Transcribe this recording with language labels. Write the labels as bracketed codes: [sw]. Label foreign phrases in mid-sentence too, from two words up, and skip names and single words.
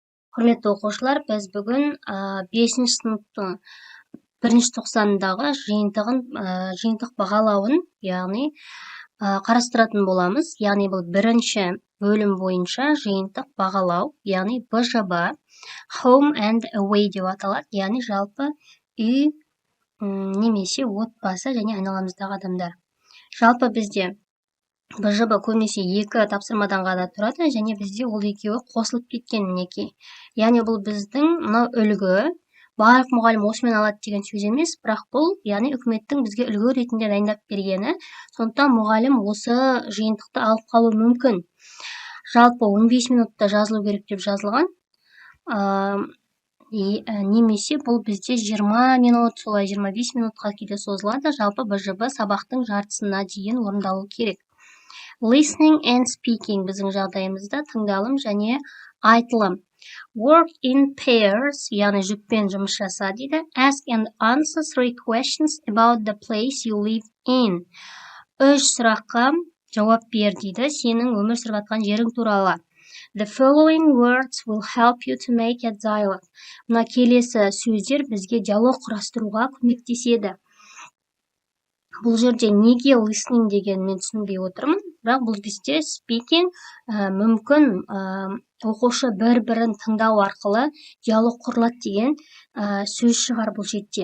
[kk] Құрметті оқушылар, біз бүгін 5-ші сыныптың 1-ші тоқсанындағы жиынтық бағалауын, яғни қарастыратын боламыз. Яғни бұл 1-ші бөлім бойынша жиынтық бағалау, яғни БЖБ, [en] home and away [kk] деп аталады, яғни жалпы үй немесе отбасы және айналамыздағы адамдар. Жалпы бізде БЖБ көбінесе 2 тапсырмадан ғана тұрады, және бізде ол екеуі қосылып кеткен мінекей. Яғни бұл біздің мынау үлгі, барлық мұғалім осымен алады деген сөз емес, бірақ бұл, яғни үкіметтің бізге үлгі ретінде дайындап бергені, сондықтан мұғалім осы жиынтықты алып қалуы мүмкін. Жалпы 15 минутта жазылу керек деп жазылған, немесе бұл бізде 20 минут, солай 25 минутқа кейде созылады. Жалпы БЖБ сабақтың жартысына дейін орындалу керек. [en] Listening and speaking [kk] біздің жағдайымызда тыңдалым және айтылым. [en] Work in pairs, [kk] яғни жұппен жұмыс жаса дейді. [en] Ask and answer 3 questions about the place you live in. [kk] 3 сұраққа жауап бер дейді, сенің өмір сүріп жатқан жерің туралы. [en] The following words will help you to make a dialogue. [kk] Мына келесі сөздер бізге диалог құрастыруға көмектеседі. Бұл жерде неге listening деген мен түсінбей отырмын, бірақ бұл бізде speaking мүмкін оқушы бір-бірін тыңдау арқылы диалог құрылады деген сөз шығар бұл жерде.